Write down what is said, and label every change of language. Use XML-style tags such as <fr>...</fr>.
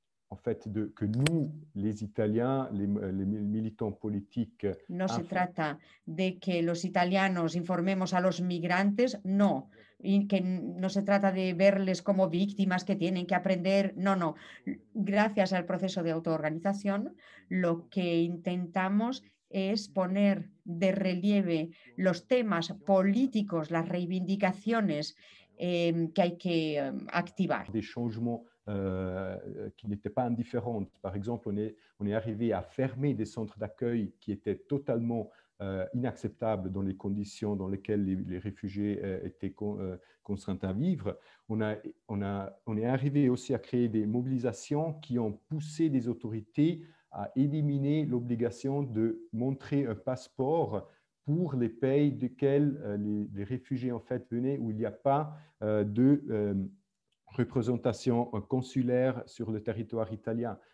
<fr>En fait, que nous, les Italiens, les militants politiques...</fr> <es>No se trata de que los italianos informemos a los migrantes, no. Y que no se trata de verles como víctimas que tienen que aprender, no, no. Gracias al proceso de autoorganización, lo que intentamos es poner de relieve los temas políticos, las reivindicaciones que hay que activar.</es> <fr>Des changements qui n'étaient pas indifférentes. Par exemple, on est arrivé à fermer des centres d'accueil qui étaient totalement inacceptables dans les conditions dans lesquelles les réfugiés étaient contraints à vivre. On est arrivé aussi à créer des mobilisations qui ont poussé des autorités à éliminer l'obligation de montrer un passeport pour les pays desquels les réfugiés en fait venaient, où il n'y a pas de représentation consulaire sur le territoire italien.</fr>